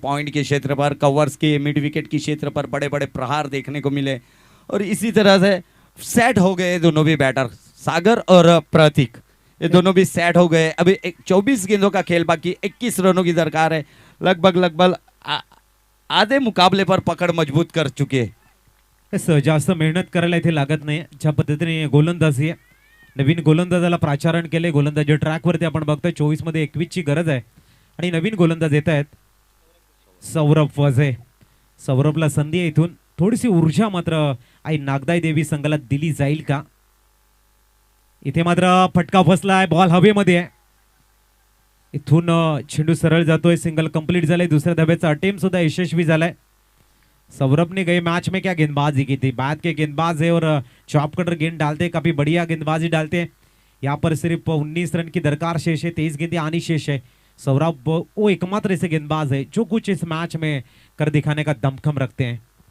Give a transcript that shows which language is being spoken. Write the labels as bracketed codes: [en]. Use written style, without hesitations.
[hi] Point के क्षेत्र पर, कवर्स के मिड विकेट के क्षेत्र पर बड़े बड़े प्रहार देखने को मिले और इसी तरह से सेट हो गए दोनों भी बैटर, सागर और प्रतीक. ये दोनों भी सेट हो गए. अभी 24 गेंदों का खेल बाकी, 21 रनों की दरकार है. लगभग आधे मुकाबले पर पकड मजबूत कर चुके. [mr] जास्त मेहनत करायला इथे लागत नाही. ज्या पद्धतीने गोलंदाजी आहे, नवीन गोलंदाजाला प्राचारण केले. गोलंदाजी ट्रॅकवरती आपण बघतोय 24 मध्ये 21 ची गरज आहे आणि नवीन गोलंदाज येत आहेत. सौरभ वझे. सौरभला संधी आहे इथून. थोडीशी ऊर्जा मात्र आई नागदाई देवी संघाला दिली जाईल का? इथे मात्र फटका फसलाय. बॉल हवेमध्ये आहे. इथून चेंडू सरळ जातोय. सिंगल कंप्लीट झालंय. दुसऱ्या धाब्याचा अटेम्प्ट सुद्धा यशस्वी झालाय. [hi] सौरभ ने गए मैच में क्या गेंदबाजी की थी. बाद के गेंदबाज है और चॉप कटर गेंद डालते हैं, काफी बढ़िया गेंदबाजी डालते हैं. यहाँ पर सिर्फ 19 रन की दरकार शेष है. 23 गेंदें आनी शेष है. सौरभ वो एकमात्र ऐसे गेंदबाज है जो कुछ इस मैच में कर दिखाने का दमखम रखते हैं.